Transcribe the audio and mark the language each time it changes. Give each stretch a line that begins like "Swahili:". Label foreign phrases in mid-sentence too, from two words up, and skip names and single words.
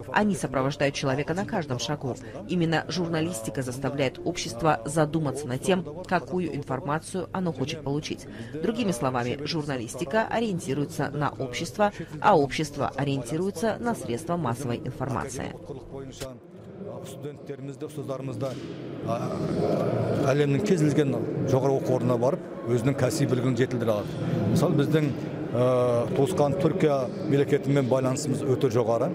Russian: Они сопровождают человека на каждом шагу. Именно журналистика заставляет общество задуматься над тем, какую информацию оно хочет получить. Другими словами, журналистика ориентируется на общество, а общество ориентируется на средства массовой информации.
Kazakh: Әлемнің кез келген жоғары оқу орнына барып, өзінің кәсіби білігін жетілдіре алады. Мысалы, біздің туысқан Түркия мемлекетімен байланысымыз өте жоғары.